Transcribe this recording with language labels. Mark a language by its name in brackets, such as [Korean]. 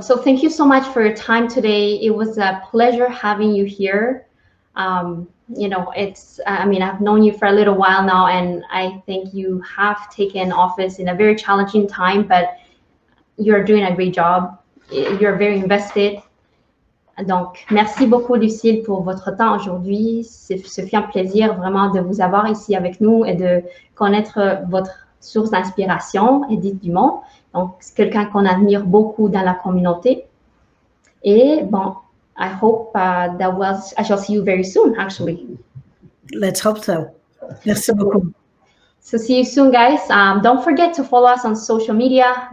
[English] So thank you so much for your time today. It was a pleasure having you here. I've known you for a little while now, and I think you have taken office in a very challenging time, but you're doing a great job. You're very invested. [French] Donc, merci beaucoup, Lucille, pour votre temps aujourd'hui. Ce fut un plaisir vraiment de vous avoir ici avec nous et de connaître votre source d'inspiration, Edith Dumont. Donc, c'est quelqu'un qu'on admire beaucoup dans la communauté. Et bon, [English] I hope I shall see you very soon, actually. Let's hope so. [French] Merci beaucoup. [English] So see you soon, guys. Don't forget to follow us on social media.